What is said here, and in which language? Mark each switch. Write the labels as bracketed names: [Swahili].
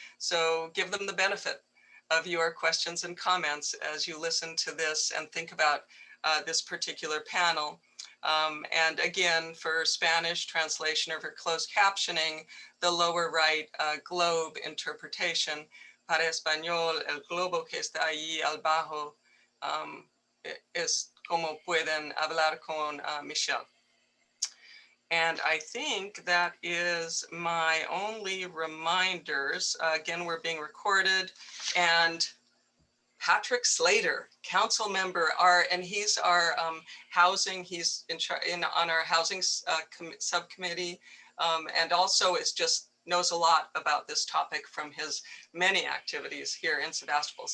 [English] So give them the benefit of your questions and comments as you listen to this and think about this particular panel. And again, for Spanish translation or for closed captioning, the lower right globe interpretation. [Spanish] Para español, el globo que está ahí abajo es como pueden hablar con Michelle. [English] And I think that is my only reminders. Again, we're being recorded, and Patrick Slater, council member, and he's our housing, he's on our housing subcommittee, and also knows a lot about this topic from his many activities here in Sebastopol.